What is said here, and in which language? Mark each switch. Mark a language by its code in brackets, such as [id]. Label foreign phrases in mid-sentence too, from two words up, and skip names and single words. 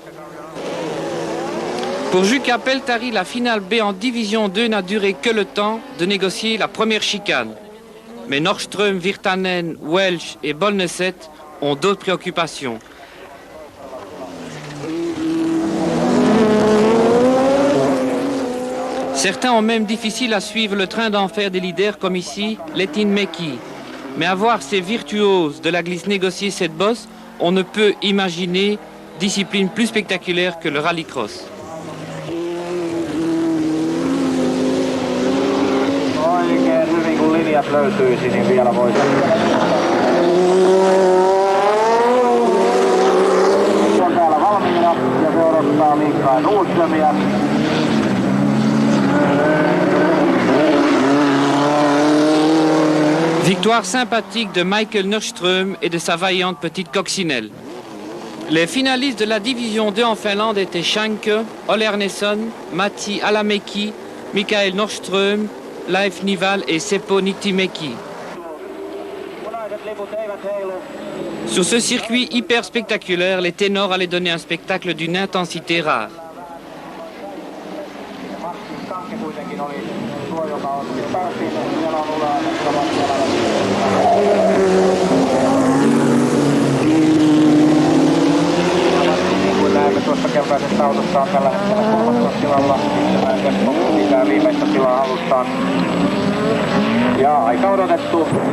[fr] Pour Jukka Pelttari, la finale B en division 2 n'a duré que le temps de négocier la première chicane. Mais Norström, Virtanen, Welch et Bolneset ont d'autres préoccupations. Certains ont même difficile à suivre le train d'enfer des leaders comme ici, Lehtinen-Mäki. Mais à voir ces virtuoses de la glisse négocier cette bosse, on ne peut imaginer discipline plus spectaculaire que le rallycross. [fi] Oikein hyvin kun linjat löytyisi, niin vielä voisi. Se on täällä valmiina ja se odottaa Mikael Nordströmiä. [fr] Victoire sympathique de Michael Nordström et de sa vaillante petite coccinelle. Les finalistes de la division 2 en Finlande étaient Schanke, Ole Arneson, Matti Alamäki, Mikael Nordström, Leif Nival et Seppo Niittymäki. Sur ce circuit hyper spectaculaire, les ténors allaient donner un spectacle d'une intensité rare. [fi] Tuosta keltaisesta autosta on tällä hetkellä 3. tilalla. Seppo pitää viimeistä tilaa halustaan. Ja aika odotettu.